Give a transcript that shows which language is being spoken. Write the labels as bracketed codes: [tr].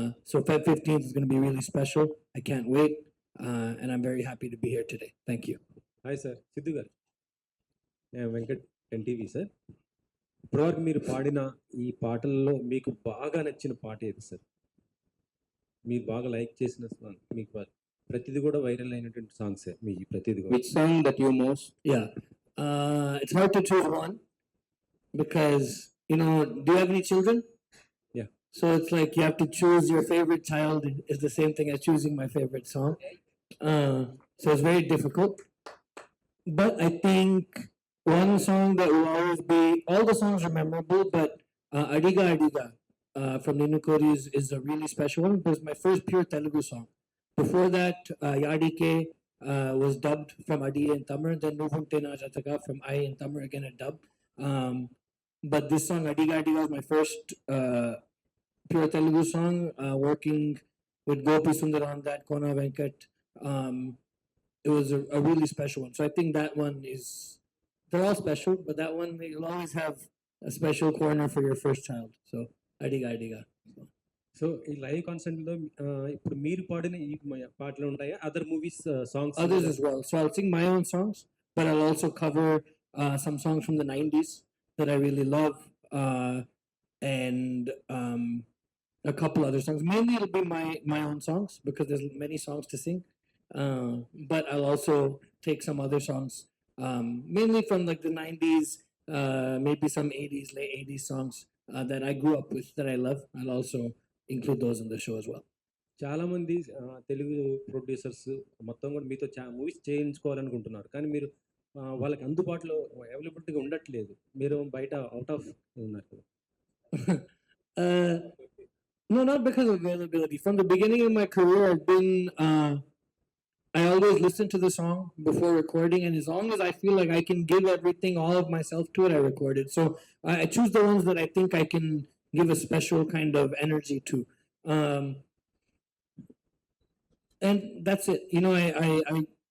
[en] So Feb 15th is going to be really special. I can't wait. And I'm very happy to be here today. Thank you. [te] Hi sir Siddhu గారు, నేను Venkat NTV sir. ఇప్పటివరకు మీరు పాడిన ఈ పాటల్లో మీకు బాగా నచ్చిన పాట ఏది సార్? మీరు బాగా లైక్ చేసిన సాంగ్, మీకు ప్రతిది కూడా వైరల్ అయినటువంటి సాంగ్సే మీ ప్రతిది కూడా. [en] Which song that you most? Yeah. It's hard to choose one because, do you have any children? Yeah. So it's like you have to choose your favorite child is the same thing as choosing my favorite song. So it's very difficult. But I think one song that will always be, all the songs are memorable, but Adiga Adiga from Ninu Kori is a really special one because my first pure Telugu song. Before that, Yadike was dubbed from Adi in Tamil, then Nuvunte Na Jataka from I in Tamil, again a dub. But this song, Adiga Adiga, was my first pure Telugu song, working with Gopi Sundar on that, Kona Venkat. It was a really special one. So I think that one is, they're all special, but that one, you'll always have a special corner for your first child. So Adiga Adiga. [te] So ఈ live కాన్సర్ట్లో ఇప్పుడు మీరు పాడిన ఈ పాటలు ఉంటాయా, [en] Other movies songs? Others as well. So I'll sing my own songs, but I'll also cover some songs from the 90s that I really love, and a couple other songs. Mainly it'll be my own songs because there's many songs to sing. But I'll also take some other songs, mainly from like the 90s, maybe some 80s, late 80s songs that I grew up with that I love. I'll also include those in the show as well. [te] చాలామంది Telugu producers మొత్తం కూడా మీతో movies చేయించుకోవాలనుకుంటున్నారు, కానీ మీరు వాళ్ళకి అందుబాటులో అవైలబిలిటీగా ఉండట్లేదు. మీరు బయట అవుట్ ఆఫ్ ఉన్నారు. [en] No, not because of availability. From the beginning of my career, I've been I always listen to the song before recording, and as long as I feel like I can give everything, all of myself to it, I record it. So I choose the ones that I think I can give a special kind of energy to, and that's it.